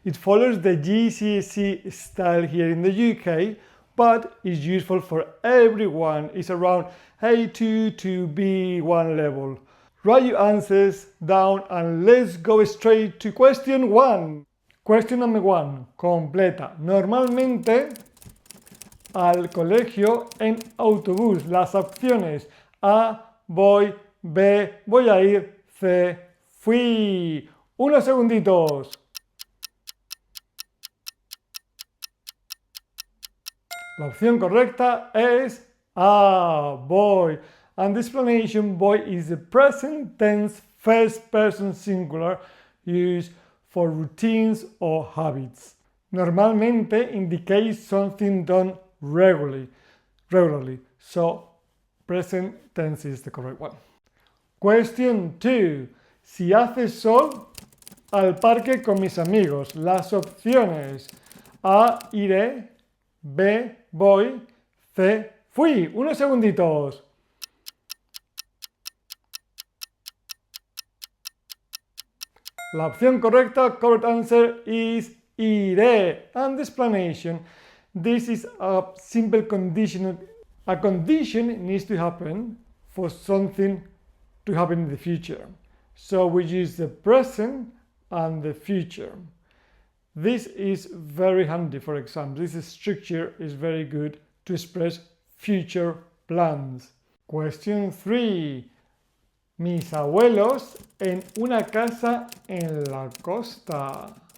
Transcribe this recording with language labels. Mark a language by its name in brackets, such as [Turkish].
[English] It follows the GCSE style here in the UK, but is useful for everyone. It's around A2 to B1 level. Write your answers down and let's go straight to question 1. Question number 1. Completa. [Spanish] Normalmente al colegio en autobús. Las opciones A, voy, B, voy a ir, C, fui. Unos segunditos. La opción correcta es A, voy. [English] And the explanation, voy is the present tense first person singular used for routines or habits. Normalmente indicates something done regularly. So present tense is the correct one. Question 2. [Spanish] Si hace sol, al parque con mis amigos. Las opciones A, iré, B, voy, C, fui. Unos segunditos. La opción correcta, [English] correct answer is [Spanish] iré. [English] And the explanation, this is a simple condition. A condition needs to happen for something to happen in the future. So we use the present and the future. This is very handy for exams. This structure is very good to express future plans. Question 3. [Spanish] Mis abuelos en una casa en la costa.